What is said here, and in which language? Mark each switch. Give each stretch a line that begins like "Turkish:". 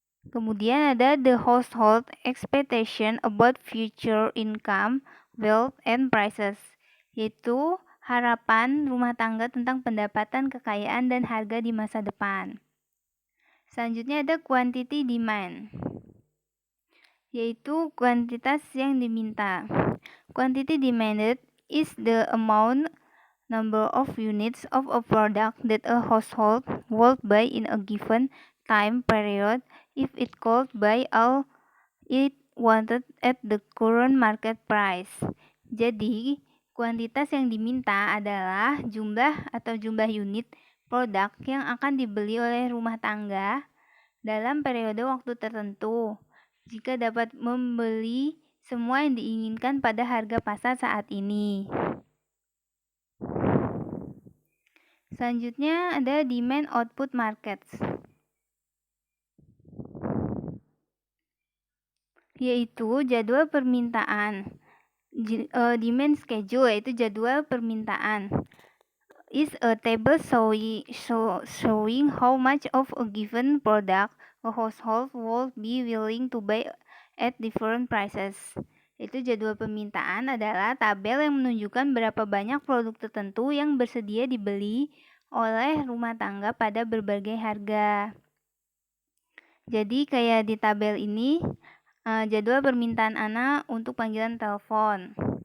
Indonesian: Kemudian ada
English: the household expectation about future income, wealth, and prices,
Indonesian: yaitu harapan rumah tangga tentang pendapatan, kekayaan, dan harga di masa depan. Selanjutnya ada quantity demand, yaitu kuantitas yang diminta.
English: Quantity demanded is the amount, number of units of a product that a household would buy in a given time period if it could buy all it wanted at the current market price.
Indonesian: Jadi, kuantitas yang diminta adalah jumlah unit produk yang akan dibeli oleh rumah tangga dalam periode waktu tertentu, jika dapat membeli semua yang diinginkan pada harga pasar saat ini. Selanjutnya ada
English: demand output markets,
Indonesian: yaitu jadwal permintaan.
English: Demand schedule
Indonesian: yaitu jadwal permintaan
English: is a table showing how much of a given product a household will be willing to buy at different prices.
Indonesian: Itu jadwal permintaan adalah tabel yang menunjukkan berapa banyak produk tertentu yang bersedia dibeli oleh rumah tangga pada berbagai harga. Jadi kayak di tabel ini jadwal permintaan Ana untuk panggilan telepon.